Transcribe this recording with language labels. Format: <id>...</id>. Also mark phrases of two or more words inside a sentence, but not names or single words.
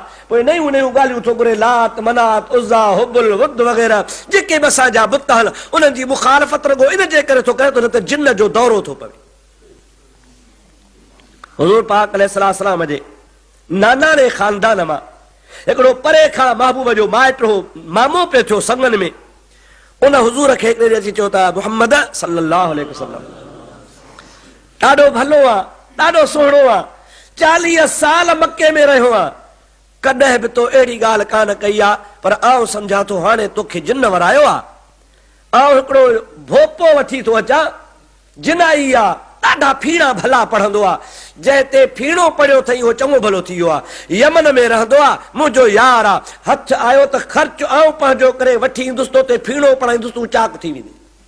<sd>पोइ नयूं नयूं ॻाल्हियूं थो घुरे, लात मनात उज़्ज़ा हुबुल वुद वग़ैरह जेके बि असांजा बुत हल उन्हनि जी मुखालफ़त रुॻो इन जे करे थो करे त न त जिन जो दौरो थो पवे। हुज़ूर पाक अलैहिस्सलाम जे नानाणे ख़ानदान मां हिकिड़ो परे खां महबूब जो माइट हो, मामो पियो थियो संगन में, उन हुज़ूर खे हिकिड़े अची चयो त मुहम्मद</sd> <ar>صلى الله عليه وسلم</ar> <sd>ॾाढो भलो आहे, ॾाढो सुहिणो आहे, 40 साल मके में रहियो आहे, कॾहिं बि तो अहिड़ी ॻाल्हि कान कई आहे, पर आउं सम्झां थो हाणे तोखे जिन वरायो आहे। आउं हिकिड़ो भोपो वठी थो अचां, जिनाई आहे, ॾाढा फीणा भला पढ़ंदो आहे, जंहिं ते फीणो पढ़ियो अथई उहो चङो भलो थी वियो आहे, यमन में रहंदो आहे, मुंहिंजो यार आहे, हथ आयो त ख़र्च आउं पंहिंजो करे वठी ईंदुसि, तो ते फीणो पढ़ाईंदुसि, तूं चाक थी वेंदी।</sd>